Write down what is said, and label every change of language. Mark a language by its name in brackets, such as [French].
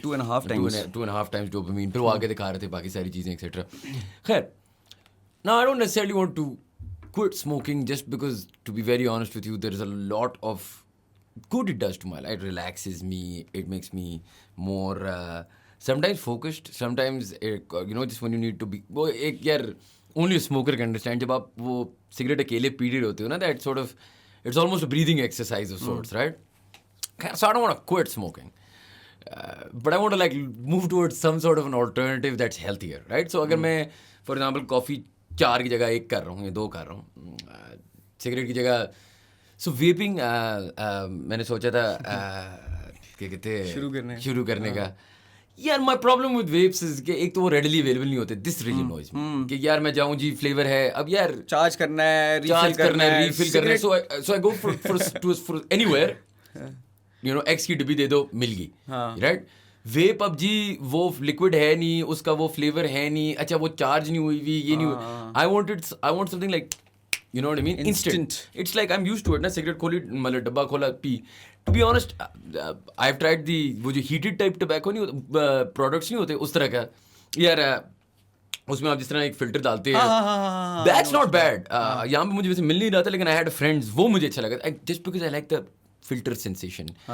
[English] 2.5 times. 2.5 times dopamine. [Urdu] پھر وہ آگے دکھا رہے تھے باقی ساری چیزیں ایکسیٹرا. خیر, [English] now I don't necessarily want to quit smoking just because, to be very honest with you, there is a lot of good it does to my life. It relaxes me, it makes me more sometimes focused, sometimes you know, just when you need to be, [Urdu] وہ ایک یار [English] only a smoker can understand, [Urdu] جب آپ وہ cigarette اکیلے پی رہے ہوتے ہو نا, [English] that sort of, it's almost a breathing exercise of sorts, right? So I don't want to quit smoking, but I want to like move towards some sort of an alternative that's healthier, right? [Urdu] So اگر میں [English] for example coffee [Urdu] 4 کی جگہ 1 کر رہا ہوں یا 2 کر رہا ہوں, سگریٹ کی جگہ, سو ویپنگ میں نے سوچا تھا کیا کہتے ہیں شروع کرنے کا. یار مائی پرابلم ود ویپس از کہ ایک تو وہ ریڈلی اویلیبل نہیں ہوتے. دس ریلی نوائز کہ یار میں جاؤں جی فلیور ہے, اب یار چارج کرنا ہے, ریفل کرنا ہے, [English] so I go for anywhere, you know, [Urdu] x کی ڈبی دے دو, مل گئی, [English] Right. [Urdu] ویپ اب جی وہ لکوڈ ہے نہیں, اس کا وہ فلیور ہے نہیں, اچھا وہ چارج نہیں ہوئی ہوئی, یہ نہیں ہوئی. [English] I want something like, you know what I mean, instant. It's like I'm used to it na, [Urdu] cigarette kholi, matlab dabba khola, pee. [English] To be honest, I've tried the [Urdu] wo jo heated type tobacco نہیں ہوتے, [English] products نہیں ہوتے اس طرح کا, [Urdu] یار اس میں آپ جس طرح ایک فلٹر ڈالتے ہیں, [English] that's not bad. [Urdu] یہاں پہ مجھے ویسے مل نہیں رہا تھا, لیکن I had friends, وہ مجھے اچھا لگا [English] just because I like the filter sensation.